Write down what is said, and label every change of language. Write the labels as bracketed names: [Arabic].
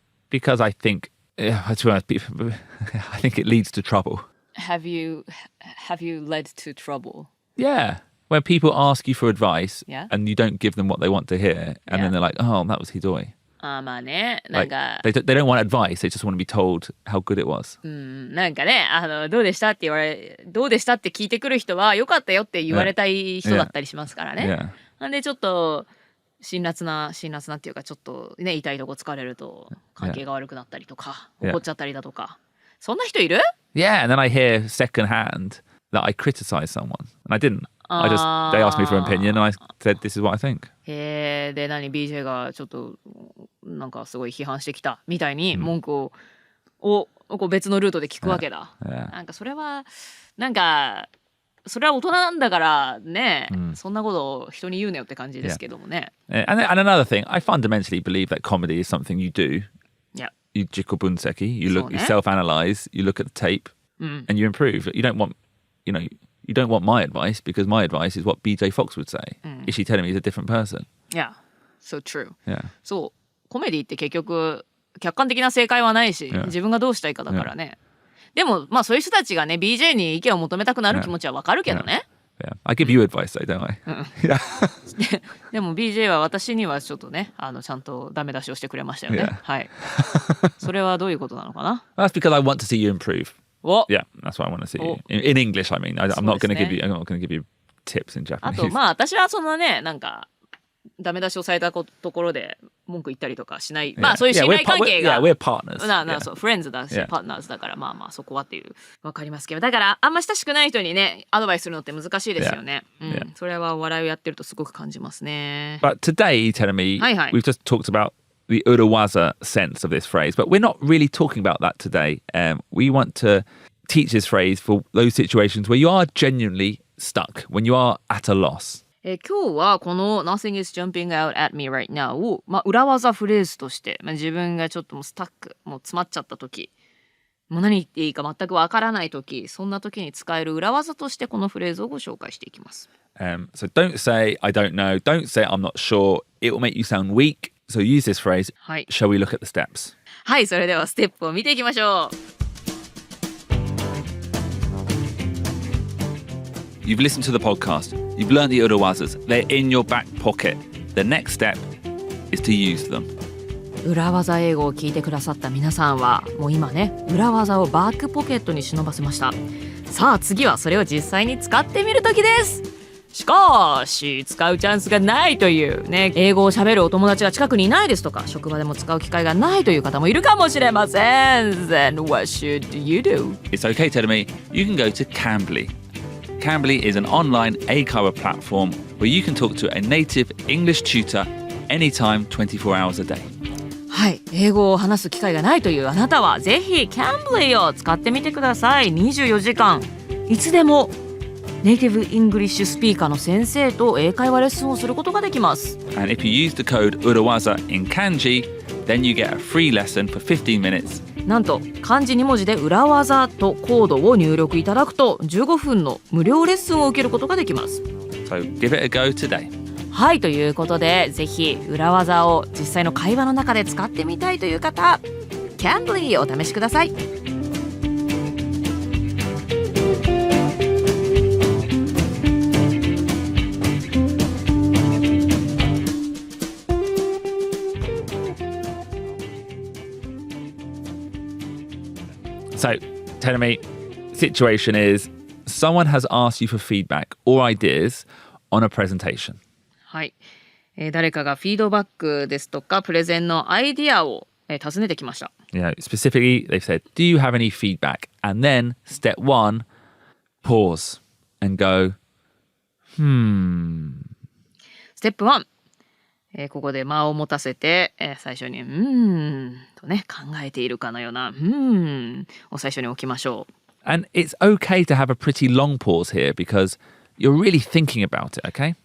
[English] Because I think, to be honest, I think it leads to trouble. Have you led to trouble? Yeah. When people ask you for advice and you don't give them what they want to hear, and then they're like, oh, that was hidoi. [Japanese] まあね、なんか、 [English] they don't want advice, they just want to be told how good it was. [Japanese] なんかね、どうでしたってどうでしたって聞いてくる人は、よかったよって言われたい人だったりしますからね。なんでちょっと、辛辣なっていうか、ちょっとね、痛いとこ疲れると、関係が悪くなったりとか、怒っちゃったりだとか。そんな人いる？ [English] Yeah, and then I hear secondhand that I criticize someone, and I didn't. They asked me for an opinion, and I said, this is what I think. [Japanese] で、BJ がちょっとなんかすごい批判してきたみたいに文句をこう別のルートで聞くわけだ。なんかそれは大人なんだからね、そんなことを人に言うなよって感じですけどもね。 [English] And another thing, I fundamentally believe that comedy is something you do. Yeah. You [Japanese] jikko bunseki, [English] you self-analyze, you look at the tape, and you improve. You don't want my advice because my advice is what BJ Fox would say. Is she telling me he's a different person? Yeah, so true. Yeah. [Japanese] そう、コメディって結局客観的な正解はないし、自分がどうしたいかだからね。でもまあそういう人たちがね BJ に意見を求めたくなる気持ちはわかるけどね。 [English] Yeah. I give you advice though, don't I? [Japanese] でも BJ は私にはちょっとねちゃんとダメ出しをしてくれましたよね。はい。それはどういうことなのかな？ [English] That's because I want to see you improve. Yeah, that's what I want to see. Oh. In English, I mean, I'm not going to give you tips in Japanese. [Japanese] あとまあ私はそんなねなんかダメ出しをされたところで文句言ったりとかしない。まあそういう信頼関係が。 [English] we're partners. [Japanese] そう、フレンズだし、パートナーズだからまあそこはっていうわかりますけど、だからあんま親しくない人にねアドバイスするのって難しいですよね。それは笑いをやってるとすごく感じますね。 [English] But today, telling me, we've just talked about the urawaza sense of this phrase, but we're not really talking about that today. We want to teach this phrase for those situations where you are genuinely stuck, when you are at a loss. [Japanese] 今日はこの [English] Nothing is jumping out at me right now [Japanese] を、裏技フレーズとして、自分がちょっともうスタック、もう詰まっちゃった時、もう何言っていいか全くわからない時、そんな時に使える裏技としてこのフレーズをご紹介していきます。 [English] So don't say I don't know, don't say I'm not sure, it will make you sound weak. So use this phrase. Shall we look at the steps? [Japanese] はい、それではステップを見ていきましょう。 [English] You've listened to the podcast. You've learned the urawazas. They're in your back pocket. The next step is to use them. [Japanese] 裏技英語を聞いてくださった皆さんはもう今ね裏技をバックポケットに忍ばせました。さあ次はそれを実際に使ってみる時です。しかし使うチャンスがないというね、英語を喋るお友達が近くにいないですとか、職場でも使う機会がないという方もいるかもしれません。 [English] Then what should you do? It's okay, Telemi. You can go to Cambly. Cambly is an online Eikaiwa platform where you can talk to a native English tutor anytime 24 hours a day. [Japanese] はい、英語を話す機会がないというあなたはぜひ Cambly を使ってみてください。 24時間いつでもネイティブイングリッシュスピーカーの先生と英会話レッスンをすることができます。 [English] And if you use the code urawaza in kanji, then you get a free lesson for 15 minutes. [Japanese] なんと漢字2文字で裏技とコードを入力いただくと15分の無料レッスンを受けることができます。 [English] So give it a go today. [Japanese] はい、ということでぜひ裏技を実際の会話の中で使ってみたいという方 Cambly をお試しください。 [English] So, Telemi, situation is someone has asked you for feedback or ideas on a presentation. [Japanese] はい、誰かがフィードバックですとかプレゼンのアイディアを、尋ねてきました。 [English] You know, specifically, they've said, do you have any feedback? And then step 1, pause and go, [Japanese] ステップ1、ここで間を持たせて、最初にとね考えているかのようなを最初に置きましょう。 [English] And it's okay to have a pretty long pause here because you're really thinking about it, okay?